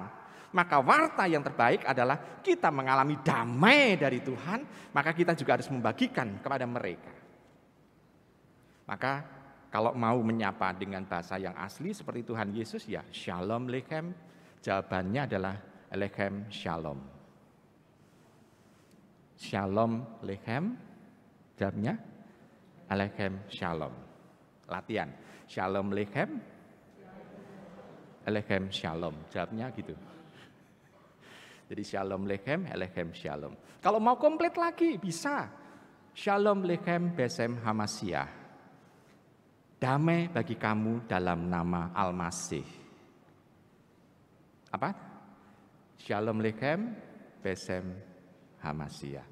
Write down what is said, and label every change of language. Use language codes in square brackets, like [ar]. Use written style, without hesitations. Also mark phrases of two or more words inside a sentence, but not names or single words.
[id] Maka warta yang terbaik adalah kita mengalami damai dari Tuhan, maka kita juga harus membagikan kepada mereka. Maka kalau mau menyapa dengan bahasa yang asli seperti Tuhan Yesus, ya [he] שלום לכם, [id] jawabannya adalah [he] לכם שלום. שלום לכם, jawabnya לכם שלום. Latihan, שלום לכם, לכם שלום, [id] jawabnya gitu. Jadi [he] שלום לכם, לכם שלום. [id] Kalau mau komplit lagi bisa. [he] שלום לכם בשם המשיח. [id] Damai bagi kamu dalam nama Al-Masih. Apa? [he] שלום לכם בשם המשיח.